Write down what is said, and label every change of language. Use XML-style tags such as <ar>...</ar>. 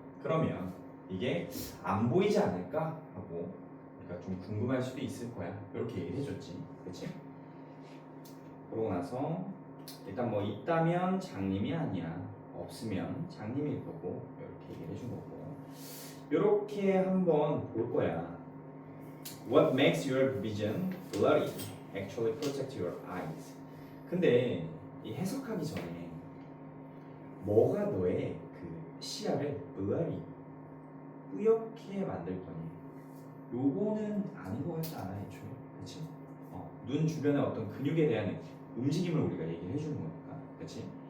<ko>그러면 이게 안 보이지 않을까 하고 그러니까 좀 궁금할 수도 있을 거야. 이렇게 얘기를 해줬지. 그치? 그러고 나서 일단 뭐 있다면 장님이 아니야. 없으면 장님일 거고 이렇게 얘기를 해준 거고 이렇게 한번 볼 거야.</ko> <en>What makes your vision blurry actually protect your eyes.</en> <ko>근데 이 해석하기 전에 뭐가 너의 그 시야를 blurry 뿌옇게 만들 거니? 요거는 아닌 것 같지 않아 애초에, 그렇지? 눈 주변의 어떤 근육에 대한 움직임을 우리가 얘기를 해주는 거니까, 그렇지?</ko>